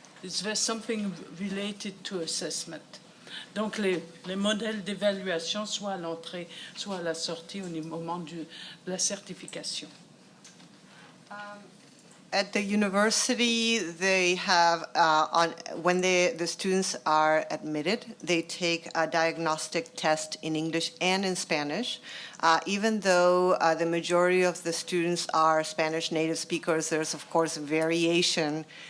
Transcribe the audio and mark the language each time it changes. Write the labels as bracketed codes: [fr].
[en] Is there something related to assessment? [fr] Donc les modèles d'évaluation, soit à l'entrée, soit à la sortie au moment de la certification. [en] At the university, they have, when the students are admitted, they take a diagnostic test in English and in Spanish. Even though the majority of the students are Spanish native speakers, there's, of course, variation